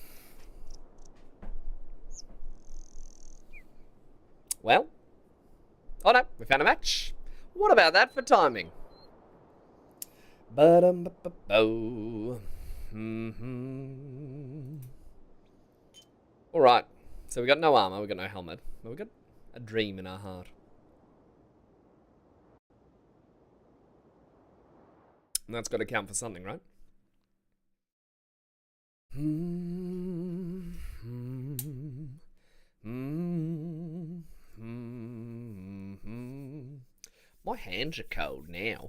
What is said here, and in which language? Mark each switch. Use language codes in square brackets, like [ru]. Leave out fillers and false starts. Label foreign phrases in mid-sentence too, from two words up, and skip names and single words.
[en] Well. Oh no, we found a match. What about that for timing? Ba-dum-ba-ba-bo. Alright, so we got no armor, we got no helmet, but we got a dream in our heart. And that's got to count for something, right? My hands are cold now.